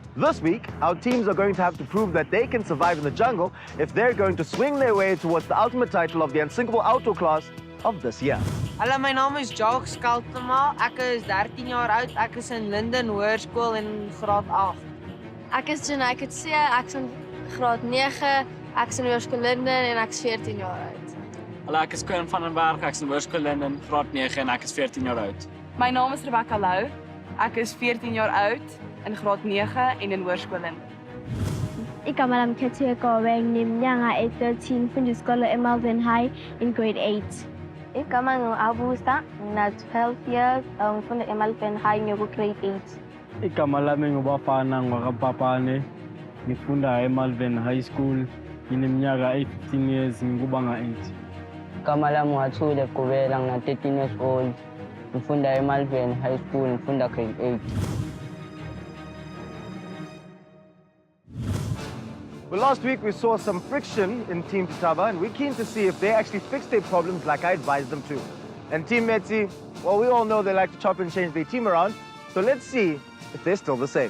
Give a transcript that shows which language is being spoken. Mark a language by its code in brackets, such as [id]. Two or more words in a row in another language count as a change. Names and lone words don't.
[en] This week, our teams are going to have to prove that they can survive in the jungle if they're going to swing their way towards the ultimate title of the unsinkable outdoor class of this year. [af] Hallo, my naam is Jacques Skaltema. Ek is 13 jaar oud. Ek is in Linden Hoërskool in graad 8. Ek is Janai Kutse, ek is in graad 9, ek is in Hoërskool Linden en ek is 14 jaar oud. Hallo, ek is Koen van den Berg, ek is in Hoërskool Linden, graad 9 en ek is 14 jaar oud. My naam is Rebecca Lou. Ek is 14 jaar oud in graad 9 en in Hoërskool Linden. [zu] Igama lami Khetheko ngineminyanga 13 mfunda isikole eMelrose High [en] in grade 8. [zu] Igama ngu-Abusa, ngina-12 years, ngifunda eMelrose High ngiku-grade 8. Igama lami ngubafana ngwakaPapane, ngifunda eMelrose High School, ngineminyaka 15 years ngikubanga 8. Igama lami Wathule Gqubela, ngina 13 [en] years old, [zu] ngifunda eMelrose High School, ngifunda grade 8. [en] Well, last week we saw some friction in Team Titaba, and we're keen to see if they actually fixed their problems like I advised them to. And Team Metsi, well, we all know they like to chop and change their team around, so let's see if they're still the same.